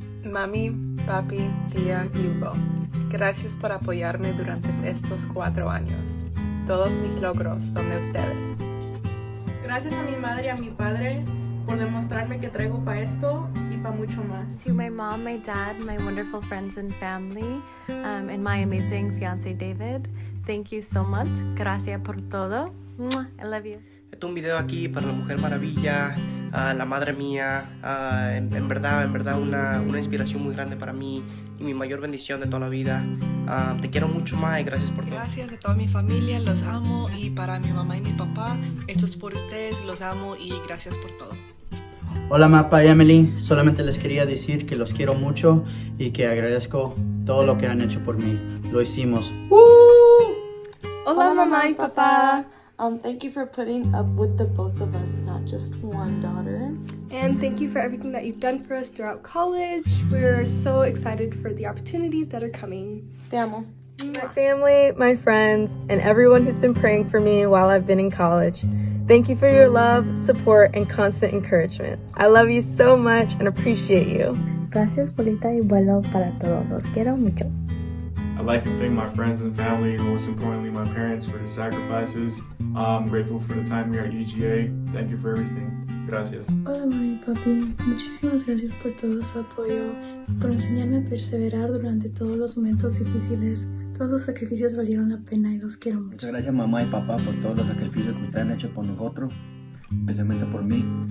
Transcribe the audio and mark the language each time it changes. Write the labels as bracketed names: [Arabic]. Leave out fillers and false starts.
[Spanish] Mami, papi, tía y Hugo, gracias por apoyarme durante estos 4 años. Todos mis logros son de ustedes. Gracias a mi madre y a mi padre por demostrarme que traigo para esto y para mucho más. [English] To my mom, my dad, my wonderful friends and family, and my amazing fiance David, thank you so much. [Spanish] Gracias por todo. [English] I love you. [Spanish] Este es un video aquí para la Mujer Maravilla, la madre mía, en verdad una inspiración muy grande para mí y mi mayor bendición de toda la vida. Te quiero mucho más y gracias por todo. Gracias a toda mi familia, los amo, y para mi mamá y mi papá, esto es por ustedes, los amo y gracias por todo. Hola Mapa y Emily, solamente les quería decir que los quiero mucho y que agradezco todo lo que han hecho por mí. Lo hicimos. Hola mamá y papá. [English] Thank you for putting up with the both of us, not just one daughter. And thank you for everything that you've done for us throughout college. We're so excited for the opportunities that are coming. [Spanish] Te amo. [English] My family, my friends, and everyone who's been praying for me while I've been in college. Thank you for your love, support, and constant encouragement. I love you so much and appreciate you. [Spanish] Gracias, Polita, y vuelo para todos. Los quiero mucho. [English] I'd like to thank my friends and family, and most importantly my parents, for the sacrifices. I'm grateful for the time here at UGA. Thank you for everything. [Spanish] Gracias. Hola mami y papi, muchísimas gracias por todo su apoyo, por enseñarme a perseverar durante todos los momentos difíciles. Todos los sacrificios valieron la pena y los quiero mucho. Muchas gracias mamá y papá por todos los sacrificios que ustedes han hecho por nosotros, especialmente por mí.